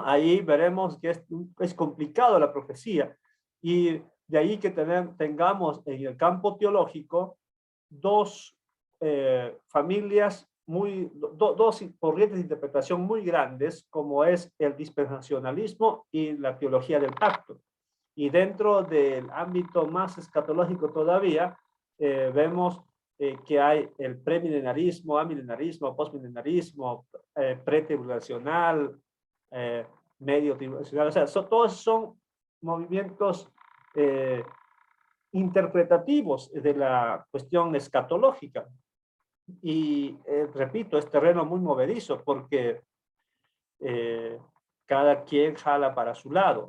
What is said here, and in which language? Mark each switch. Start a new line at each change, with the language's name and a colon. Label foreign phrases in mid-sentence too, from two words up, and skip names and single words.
Spanish: Ahí veremos que es complicado la profecía y de ahí que tengamos en el campo teológico dos familias dos corrientes de interpretación muy grandes, como es el dispensacionalismo y la teología del pacto. Y dentro del ámbito más escatológico todavía, vemos que hay el premilenarismo, amilenarismo, postmilenarismo, pretribulacional, medio tribulacional. O sea, todos son movimientos interpretativos de la cuestión escatológica. Y repito, es terreno muy movedizo porque cada quien jala para su lado.